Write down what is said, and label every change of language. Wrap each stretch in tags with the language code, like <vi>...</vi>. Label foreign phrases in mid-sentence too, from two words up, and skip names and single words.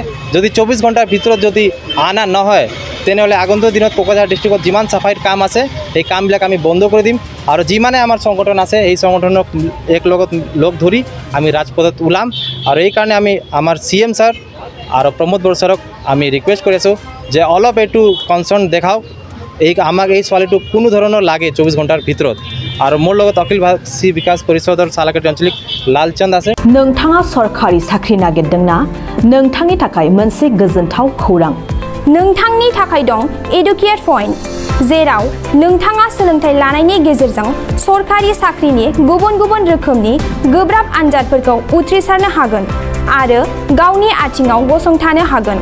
<as>যদি 24 ঘণ্টাৰ ভিতৰত যদি আনা নহয়, তেনেহ'লে আগন্তুক দিনত কোকৰাঝাৰ ডিষ্ট্ৰিক্টত যিমান চাফাইৰ কাম আছে এই কামবিলাক আমি বন্ধ কৰি দিম আৰু যিমানে আমাৰ সংগঠন আছে এই সংগঠনক লগ ধৰি আমি ৰাজপথত ওলাম। আৰু এইকাৰণে আমি আমাৰ CM ছাৰ আৰু প্ৰমোদ বড়ো ছাৰক আমি ৰিকুৱেষ্ট কৰি আছোঁ যে অলপ এইটো কনচাৰ্ণ দেখাওক, আমাক এই ছোৱালীটো কোনো ধৰণৰ লাগে 24 ঘণ্টাৰ ভিতৰত। আৰু মোৰ লগত অখিল ভাষী বিকাশ পৰিষদৰ সালাঘাটি আঞ্চলিক লালচन्द আছে।</as> <brx>नोंथाङा सरखारि साख्रि नागिरदोंना? नोंथांनि थाखाय मोनसे गोजोनथाव खौरां। नोंथांनि थाखाय दं एडुकेट पॉइन्ट, जेराव नोंथाङा सोलोंथाइ लानायनि गेजेरजों सरखारि साख्रिनि गुबुन गुबुन रोखोमनि गोब्राब आनजादफोरखौ उथ्रिसारनो हागोन आरो गावनि आथिङाव गसंथानो हागोन।</brx>